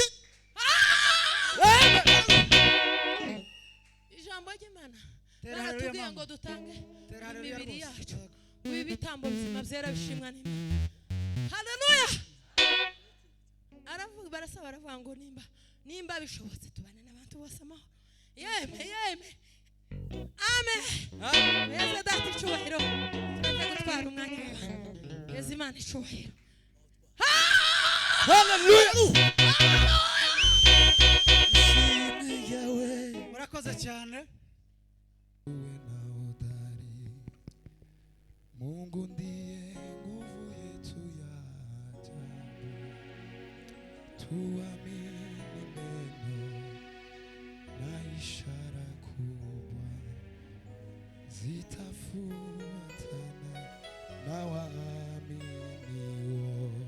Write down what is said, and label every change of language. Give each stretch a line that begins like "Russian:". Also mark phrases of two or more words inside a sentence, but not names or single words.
Kinyarwanda: ijambo ry'Imana baratubwiye ngo dutange imibiri yacu uyu bitambo bizima byera bishimwa n'Imana haleluya aravuga barasaba baravuga ngo nimba bishobotse tubane n'abantu bose amahoro yeme amen heza data icubahiro tumaze gutwara umwanya w'abantu heza Imana icubahiro haleluya Murakoze cyane.
Swahili: Mungu ndiye nguvu yetu ya ajabu, tuamini neno na ishara kubwa zitafuatana na waaminio.